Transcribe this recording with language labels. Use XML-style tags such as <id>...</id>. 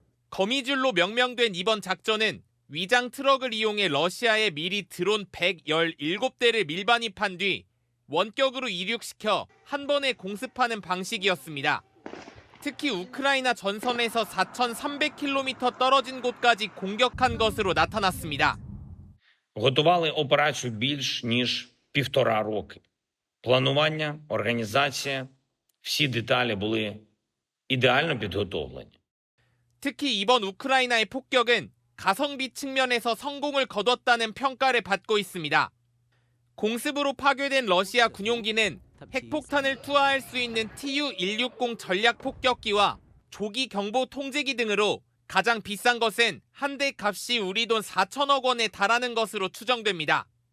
<ko>거미줄로 명명된 이번 작전은 위장 트럭을 이용해 러시아에 미리 드론 117대를 밀반입한 뒤 원격으로 이륙시켜 한 번에 공습하는 방식이었습니다. 특히 우크라이나 전선에서 4,300km 떨어진 곳까지 공격한 것으로 나타났습니다.</ko> <uk>Готували операцію більш ніж 1,5 роки. Планування, організація, всі деталі були ідеально підготовлені.</uk> <ko>특히 이번 우크라이나의 폭격은 가성비 측면에서 성공을 거뒀다는 평가를 받고 있습니다. 공습으로 파괴된 러시아 군용기는 핵폭탄을 투하할 수 있는 Tu-160 전략 폭격기와 조기 경보 통제기 등으로 가장 비싼 것은 한 대 값이 우리 돈 4천억 원에 달하는 것으로 추정됩니다.</ko>